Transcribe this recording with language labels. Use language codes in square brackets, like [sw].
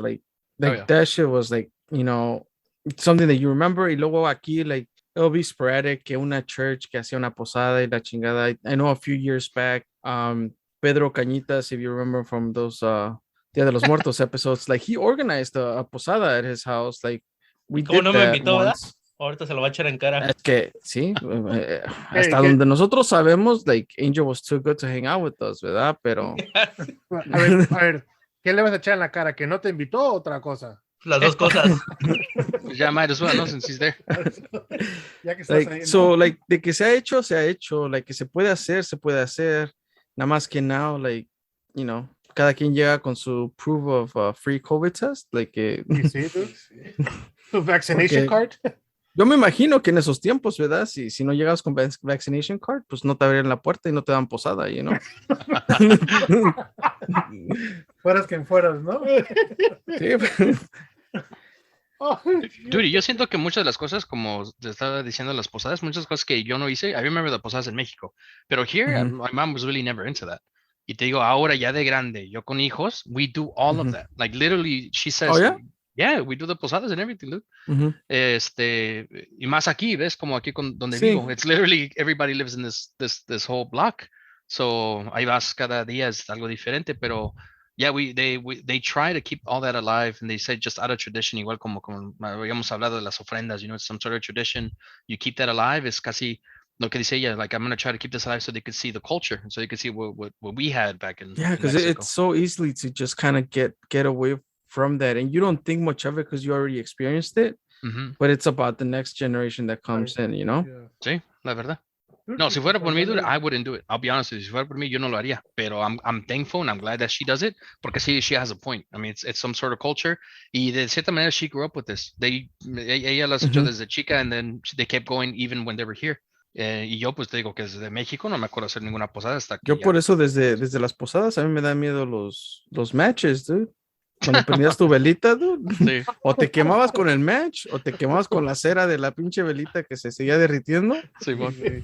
[en] Like that shit was like, something that you remember. [es] Y luego aquí, [en] like, it'll be sporadic, que una church [es] que hacía una posada y la chingada. [en] I know a few years back, Pedro Cañitas, if you remember from those Dia de los Muertos episodes, like he organized a posada at his house. Like we did no that [es] me invitó, [en] once. [es] Ahorita se lo va a echar en cara. Es que sí, hasta donde nosotros sabemos, [en] like Angel was too good to hang out with us, [es] ¿verdad? Pero a ver, ¿qué le vas a echar en la cara? ¿Que no te invitó o otra cosa? Las dos cosas. [en] Ya might as well, no, since he's there. [es] Ya que estás [en] like, [es] ahí, ¿no? so, like, de que se ha hecho, like, que se puede hacer. Nada más que now, like, cada quien llega con su [en] proof of free COVID test, [es] like, Sí, tu vaccination card. Yo me imagino que en esos tiempos, ¿verdad? Si no llegas con vaccination card, pues no te abren la puerta y no te dan posada, Fueras quien fueras, ¿no? Sí. Dude, yo siento que muchas de las cosas, como te estaba diciendo, las posadas, muchas cosas que yo no hice, [en] I remember the posadas [es] en México, pero [en] here, my mom was really never into that. [es] Y te digo, ahora ya de grande, yo con hijos, [en] we do all of that. Like literally, she says, oh, yeah? Yeah, we do the posadas and everything, dude. [es] Y más aquí, ¿ves? Como aquí donde sí. [en] vivo. It's literally, everybody lives in this whole block. So, [es] ahí vas cada día, es algo diferente, pero [en] Yeah, they try to keep all that alive, and they say just out of tradition, [es] igual como habíamos hablado de las ofrendas, [en] it's some sort of tradition. You keep that alive. [es] Es casi lo que dice ella. [en] Like I'm gonna try to keep this alive so they could see the culture, so they could see what we had back in because Mexico. it's so easily to just kind of get away from that, and you don't think much of it because you already experienced it. But it's about the next generation that comes in, Yeah. [es] Sí, la verdad. No, si fuera por mí, dude, [en] I wouldn't do it. I'll be honest with you. [es] Si fuera por mí, yo no lo haría. [en] Pero I'm thankful and I'm glad that she does it. [es] Porque sí, [en] she has a point. I mean, it's some sort of culture. [es] Y de cierta manera, [en] she grew up with this. [es] Ella lo has hecho desde chica, [en] and then they kept going even when they were here. [es] Y yo pues te digo que desde México no me acuerdo hacer ninguna posada hasta que Yo por eso desde las posadas a mí me da miedo los matches, dude. Cuando prendías tu velita, dude. Sí. O te quemabas con el match o te quemabas con la cera de la pinche velita que se seguía derritiendo. Sí, bueno.